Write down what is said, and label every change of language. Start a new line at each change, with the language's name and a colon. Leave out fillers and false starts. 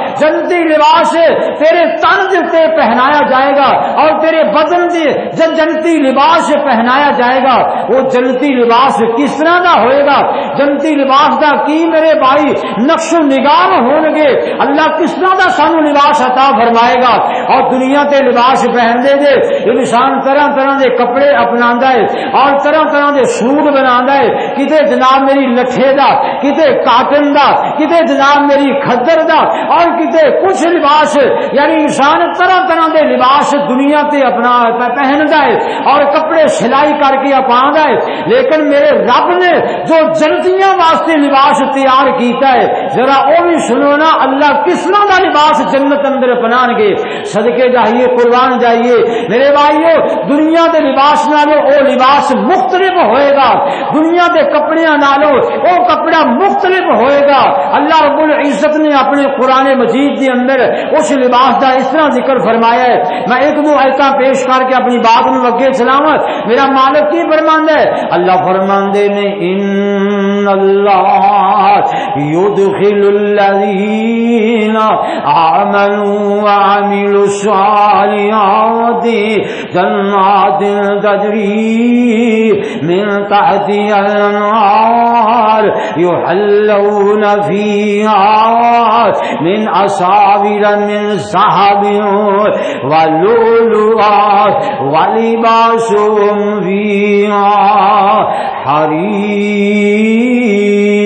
Urdu: جنتی لباس تیرے تن تے پہنایا جائے گا اور تیرے بدن سے جنتی لباس پہنایا جائے گا. وہ
Punjabi: جنتی لباس کس طرح کا ہوئے گا؟ جنتی لباس دا کی میرے بھائی نقش و نگار ہون گے.
Urdu: اللہ کس طرح کا سانو لباس عطا فرمائے گا.
Punjabi: اور دنیا تے لباس پہن دے دے انسان طرح طرح دے کپڑے اپناندا ہے اور طرح طرح دے سوٹ بناندا ہے. کتے جناب میری لٹھے دا، کتے کاٹن دا، کتے جناب میری کھدر دا اور کتے کچھ لباس، یعنی انسان طرح طرح دے لباس دنیا تے اپنا پہندا ہے اور کپڑے سلائی کر کے اپاندا ہے. لیکن میرے رب نے جو جنتیاں واسطے لباس تیار کیتا ہے ذرا او بھی سنو نا، اللہ کس طرح دا لباس جنت اندر اپنان گے. صدقے جائیے، قربان جائیے میرے بھائیو، دنیا دے لباس نالوں او لباس مختلف ہوئے گا، دنیا دے کپڑیاں نالوں او کپڑا مختلف ہوئے گا.
Urdu: اللہ رب العزت نے اپنے قرآن مجید کے اندر اس لباس کا اس طرح ذکر فرمایا ہے.
Punjabi: میں 1-2 آیتاں پیش کر کے اپنی بات نو اگے چلاواں. میرا مالک کی فرماندا ہے؟ اللہ فرماندے نے
Arabic: ان اللہ يدخل الذین آمنوا وعملوا الصالحات جنات تجری من تحتها الانہار يحلون فيها من أساور من ذهب ولؤلؤا ولباسهم فيها حرير.